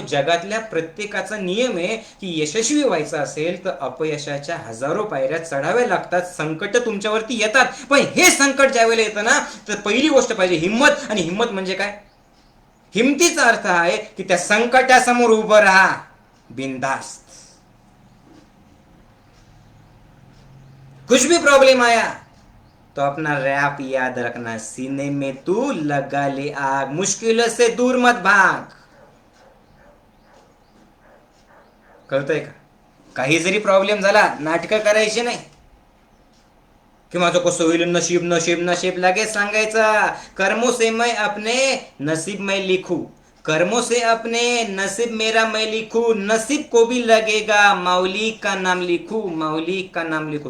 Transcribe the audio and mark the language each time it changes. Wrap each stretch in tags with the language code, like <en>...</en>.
<mr>जगातल्या प्रत्येकाचा नियम आहे की यशस्वी व्हायचं असेल तर अपयशाच्या हजारो पायऱ्या चढाव्या लागतात, संकट तुमच्यावरती येतात. पण हे संकट ज्यावेळेला येतं ना, तर पहिली गोष्ट पाहिजे हिंमत. आणि हिंमत म्हणजे काय? हिमतीचा अर्थ आहे की त्या संकटासमोर उभं राहा बिनधास्त.</mr> <hi>कुछ भी प्रॉब्लम आया तो अपना रैप याद रखना, सीने में तू लगा ले आग, मुश्किलों से दूर मत भाग.</hi> <mr>कळतंय का? काही जरी प्रॉब्लेम झाला नाटकं करायची नाही कि माझं कसं होईल, नशीब नशीब नशीब. लगेच सांगायचं</mr> <hi>कर्मों से मैं अपने नसीब में लिखू, कर्मों से अपने नसीब मेरा मैं लिखू, नसीब को भी लगेगा माऊली का नाम लिखू, माऊली का नाम लिखू.</hi>